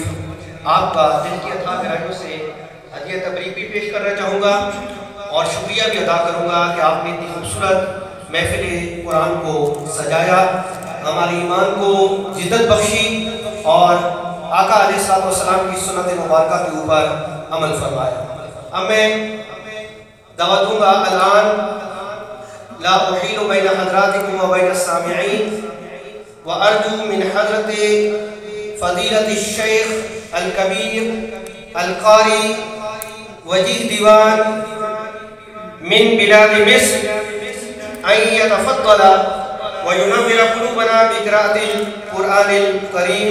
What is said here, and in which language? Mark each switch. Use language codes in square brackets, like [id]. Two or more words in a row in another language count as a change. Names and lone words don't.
[ur] آپ کا دل کی عطا گہرائیوں سے ہدیہ تبریک بھی پیش کرنا چاہوں گا اور شکریہ بھی ادا کروں گا کہ آپ نے اتنی خوبصورت محفل قرآن کو سجایا، ہمارے ایمان کو جدت بخشی اور آقا [ar] علیہ السلام [ur] کی سنت مبارکہ کے اوپر عمل فرمایا. اب میں دعوت دوں گا [ar] الان لا احیل بین حضراتکم و بین السامعین وارجو من حضرت فضیلت الشیخ الکبیر القاری وجیہ دیوان من بلاد مصر ان يتفضل وينور قلوبنا بقراءة القرآن الكريم.